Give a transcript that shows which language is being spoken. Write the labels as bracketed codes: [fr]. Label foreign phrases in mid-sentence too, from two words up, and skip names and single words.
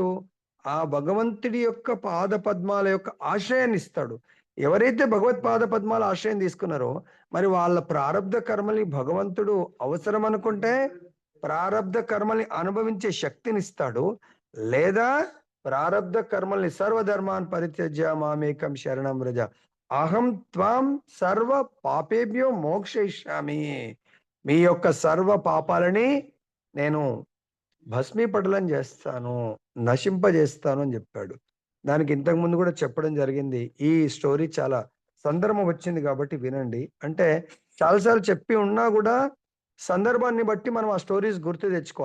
[te] ఆ భగవంతుడి యొక్క పాద పద్మాల యొక్క ఆశ్రయాన్ని ఇస్తాడు. ఎవరైతే భగవత్ పాద పద్మాల ఆశ్రయం తీసుకున్నారో మరి వాళ్ళ ప్రారబ్ధ కర్మల్ని భగవంతుడు అవసరం అనుకుంటే ప్రారబ్ధ కర్మల్ని అనుభవించే శక్తిని ఇస్తాడు. లేదా ప్రారబ్ధ కర్మల్ని [sa] సర్వధర్మాన్ పరిత్యజ్య మామేకం శరణం వ్రజ అహం త్వాం సర్వ పాపేభ్యో మోక్షయిష్యామి. [te] మీ యొక్క సర్వ పాపాలని నేను భస్మీపటలం చేస్తాను, నశింపజేస్తాను అని చెప్పాడు. దానికి ఇంతకు ముందు కూడా చెప్పడం జరిగింది. ఈ స్టోరీ చాలా సందర్భం వచ్చింది కాబట్టి వినండి. అంటే చాలాసార్లు చెప్పి ఉన్నా కూడా సందర్భాన్ని బట్టి మనం ఆ స్టోరీస్ గుర్తు తెచ్చుకోవాలి.